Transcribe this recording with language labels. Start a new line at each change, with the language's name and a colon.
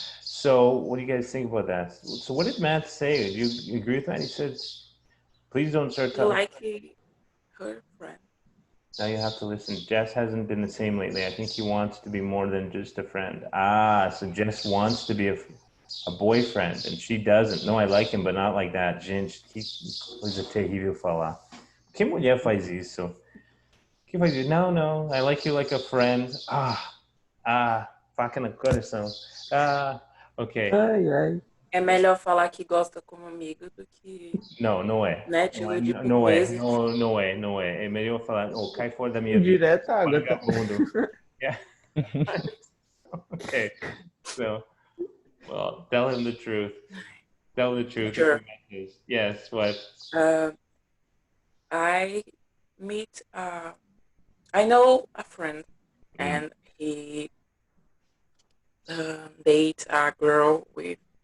English: So, what do you guys think about that? So, what did Matt say? Do you agree with that? He said, "Please don't start talking." Like her friend. Now you have to listen. Jess hasn't been the same lately. I think he wants to be more than just a friend. Ah, so Jess wants to be a boyfriend, and she doesn't. No, I like him, but not like that.
Portuguese: Gente, que coisa terrível falar. Que mulher faz isso? Que faz isso?
English: No, I like you like a friend.
Portuguese: Faca no coração. Okay. Ai, ai. É melhor falar que gosta como amigo do que, Não é. né, de iludir por Não é. vezes. Não é. É melhor falar, cai fora da minha vida. Direto, Agatha. Vagabundo. Yeah. Okay.
English: So, well, tell him the truth. Tell the truth. Sure. Yes, what? I know a friend, and he dates a girl with